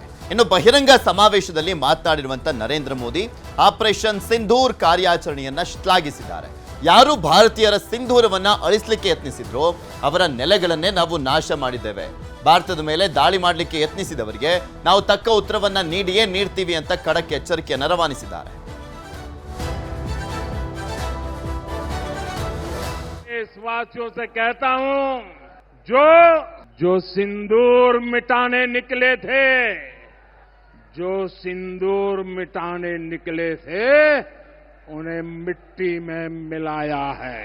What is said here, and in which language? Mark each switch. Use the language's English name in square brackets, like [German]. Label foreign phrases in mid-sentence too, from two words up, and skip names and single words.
[Kannada] ಇನ್ನು ಬಹಿರಂಗ ಸಮಾವೇಶದಲ್ಲಿ ಮಾತನಾಡಿರುವಂಥ ನರೇಂದ್ರ ಮೋದಿ ಆಪರೇಷನ್ ಸಿಂಧೂರ್ ಕಾರ್ಯಾಚರಣೆಯನ್ನ ಶ್ಲಾಘಿಸಿದ್ದಾರೆ. ಯಾರು ಭಾರತೀಯರ ಸಿಂಧೂರವನ್ನ ಅಳಿಸಲಿಕ್ಕೆ ಯತ್ನಿಸಿದ್ರೋ ಅವರ ನೆಲೆಗಳನ್ನೇ ನಾವು ನಾಶ ಮಾಡಿದ್ದೇವೆ. ಭಾರತದ ಮೇಲೆ ದಾಳಿ ಮಾಡಲಿಕ್ಕೆ ಯತ್ನಿಸಿದವರಿಗೆ ನಾವು ತಕ್ಕ ಉತ್ತರವನ್ನ ನೀಡ್ತೀವಿ ಅಂತ ಖಡಕ್ ಎಚ್ಚರಿಕೆಯನ್ನು ರವಾನಿಸಿದ್ದಾರೆ. [Hindi] देशवासियों से कहता हूं, जो सिंदूर मिटाने निकले थे, उन्हें मिट्टी में मिलाया है।